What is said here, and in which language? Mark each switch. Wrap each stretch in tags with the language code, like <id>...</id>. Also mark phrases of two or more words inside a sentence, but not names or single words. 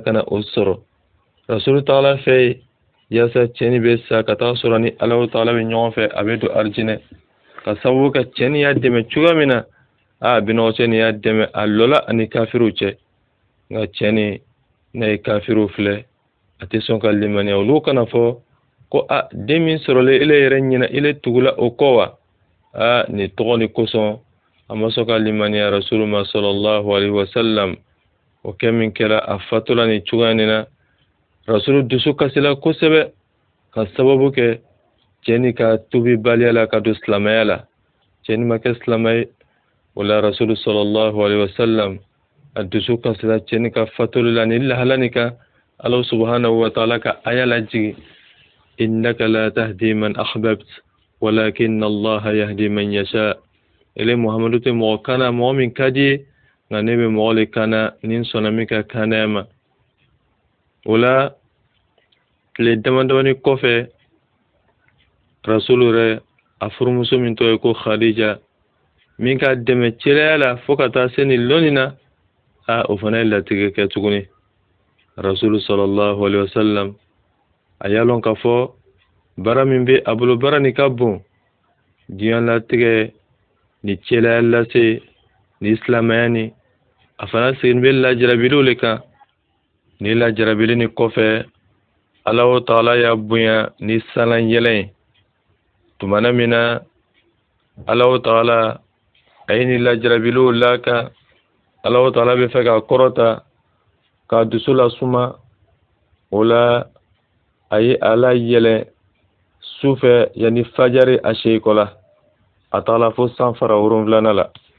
<bm>kana o sɔrɔ Rasulu tagala fɛ ye yaasa cɛnni bɛ sa ka taa sɔrɔ ni Alahu Taala bɛ ɲɔgɔn fɛ a bɛ don arijinɛ ka sababu ka cɛnni y'a dɛmɛ cogoya min na binɔgɔ cɛ ni y'a dɛmɛ a lɔla ani kafiriw cɛ nka cɛnni n'a ye kafiriw filɛ a tɛ sɔn ka limaniya olu kana fɔ ko den min sɔrɔlen ele yɛrɛ ɲɛna ele tugula o kɔ wa nin tɔgɔ ni kosɔn a ma sɔn ka limaniya Rasulu ma</bm> <ar>صلى الله عليه وسلم</ar> <bm>o kɛ min kɛra a fatula ni cogoya nin na Rasulu dusu kasila kosɛbɛ ka sababu kɛ cɛnni ka tubi baliya la ka don silamɛya la cɛnni ma kɛ silamɛ ye o la Rasulu</bm> <ar>صلى الله عليه وسلم</ar> <bm>a dusu kasila cɛnni ka fatuli la ni lahala nin kan</bm> <ar>الله سبحانه وتعالى</ar> <bm>ka aya lajigi</bm> <ar>إنك لا تهدي من أحببت ولكن الله يهدي من يشاء</ar> <bm>ele Muhammadu te mɔgɔ kana mɔgɔ min ka di ye nka ne bɛ mɔgɔ le kana ni n sɔnna min ka kanaya ma o la tile damadamani kɔfɛ Rasulu yɛrɛ a furumuso min tɔgɔ ye ko Khadija min ka dɛmɛ cɛlaya la fo ka taa se nin lɔnni na o fana ye latigɛ kɛ tuguni Rasulu</bm> <ar>صلى الله عليه وسلم</ar> <bm>a y'a lɔn k'a fɔ baara min bɛ a bolo baara nin ka bon diɲɛ latigɛ ni cɛlaya lase ni silamɛya ni a fana segin bɛ lajarabiliw le kan ni lajarabili ni kɔfɛ Alahu Taala y'a bonya ni salan yɛlɛ tumana min na Alahu Taala a ye ni lajarabiliw la kan Alahu Taala bɛ fɛ ka kɔrɔta ka dusu la suma o la a ye ala yɛlɛ sufɛ yani fajari a seegɔ la a taala fo san fara 7 la</bm>